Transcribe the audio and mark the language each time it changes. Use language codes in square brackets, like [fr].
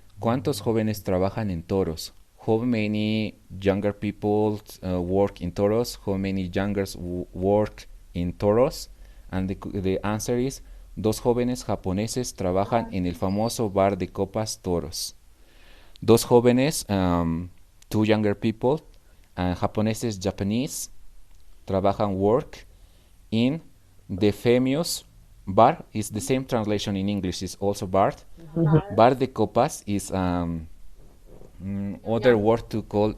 [es] ¿Cuántos jóvenes trabajan en toros? [en] How many younger people work in toros? How many youngers work in toros? And the answer is, [es] dos jóvenes japoneses trabajan en el famoso bar de copas toros. Dos jóvenes, [en] two younger people, [es] japoneses, [en] Japanese, [es] trabajan [en] work in the famous bar. Is the same translation in English, is also bar. [es] Bar de copas [en] is other word to call.